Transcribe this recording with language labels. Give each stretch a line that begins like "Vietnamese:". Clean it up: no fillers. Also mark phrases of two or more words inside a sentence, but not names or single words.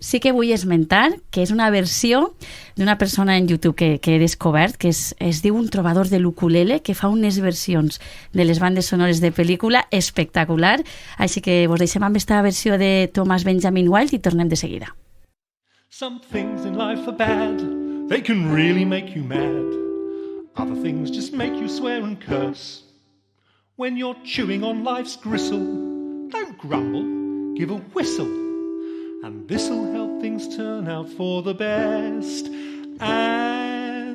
Catalan: Sí que vull esmentar que és una versió d'una persona en YouTube que he descobert, que es diu un trobador de l'ukulele, que fa unes versions de les bandes sonores de pel·lícula espectacular, així que vos deixem amb aquesta versió de Thomas Benjamin Wild i tornem de seguida.
English: Some things in life are bad, they can really make you mad. Other things just make you swear and curse. When you're chewing on life's gristle, don't grumble, give a whistle. And this'll help things turn out for the best.